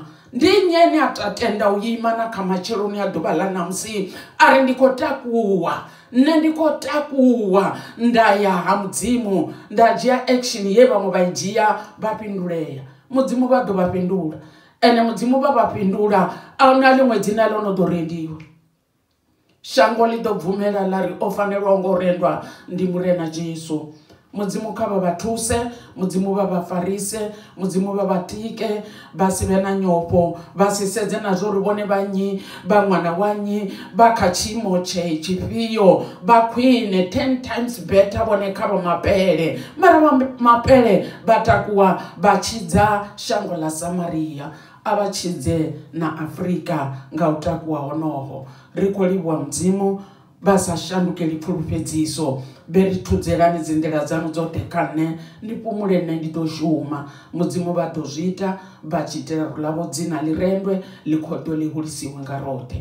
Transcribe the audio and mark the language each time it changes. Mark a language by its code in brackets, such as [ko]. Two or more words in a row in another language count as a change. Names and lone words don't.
[ve] Ndi nyene a tatenda u ima na kha matsheloni a ḓuvha ḽa ṋamusi ari ndi khou takuwa nṋe ndi khou takuwa nda ya ha mudzimu nda dzhia action ye vhaṅwe vha i dzhia vha fhindulea mudzimu vha ḓo vha fhindula ene mudzimu vha fhindula ahuna ḽiṅwe dzina ḽo no ḓo rendiwa shango ḽi ḓo bvumela ḽa ri o fanelwa ngo rendwa ndi murena Jesu. Mudzimu kha vha thuse mudzimu vha farise mudzimu vha tike vha si vhe na nyofho vha si sedze na zwo ri vhone vhanyi vha ṅwana wanyi vha kha tshiimo tshifhio vha khwine [en] 10 times better [ve] vhone kha vha mapele mara mapele vha takuwa vha tshidza shango ḽa Samaria a vha tshidze na Afrika nga u takuwa honoho. Ri khou livhuwa mudzimu vha sa shandukeli pfulufhedziso vhe ri thudzelani dzi nḓila dzanu dzoṱhe kha nṋe ndi fhumule nṋe ndi ḓo shuma mudzimu vha ḓo zwi ita vha tshi itela ḽavho dzina ḽi rendwe ḽi khoḓo ḽi hulisiwe nga roṱhe.